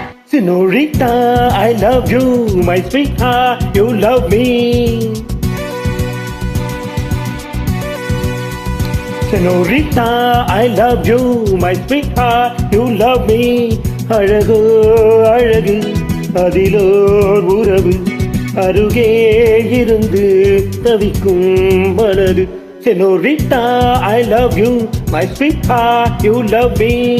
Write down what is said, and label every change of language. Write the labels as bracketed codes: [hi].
[en] Senorita, I love you, my sweetheart, you love me. Senorita, I love you, my sweetheart, you love me. [ta] அழகோ அழகு அதிலோர் உறவு அருகே இருந்து தவிக்கும் மனது. [en] Senorita, I love you, my sweetheart, you love me.